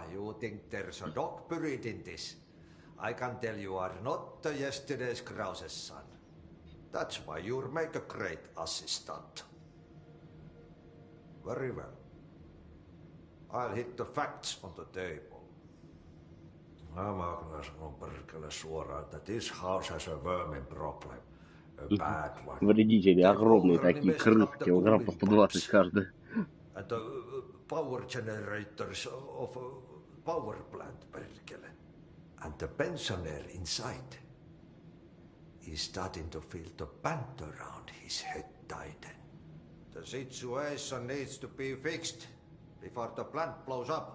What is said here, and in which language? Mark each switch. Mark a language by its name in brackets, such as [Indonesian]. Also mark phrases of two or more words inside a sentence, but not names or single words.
[English] You think there's a dog buried in this? I can tell you are not yesterday's Krause's son. That's why you'll make a great assistant. Very well. I'll hit the facts on the table. [Finnish] Mä kyllä sanon perkele suoraan, että [English] this house has a vermin problem. A bad one. [Russian] Вредители огромные такие, крысы, килограмм по 120 каждый. [English] And the power generators of a power plant, perkele. And the pensioner inside is starting to feel the band around his head tighten. The situation needs to be fixed before the plant blows up.